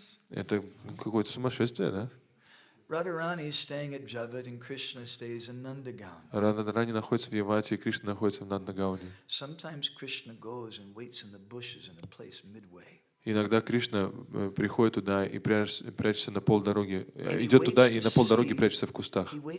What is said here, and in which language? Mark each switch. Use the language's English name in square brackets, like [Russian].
[Russian] Это какое-то сумасшествие, да? [English] Radharani is staying at Javat and Krishna stays in Nandagaon. [Russian] Радharani находится в Явате, и Кришна находится в Нандагауне. [English] Sometimes Krishna goes and waits in the bushes in a place midway. [Russian] Иногда Кришна приходит туда и прячется на полдороги, идет туда и на полдороги прячется в кустах.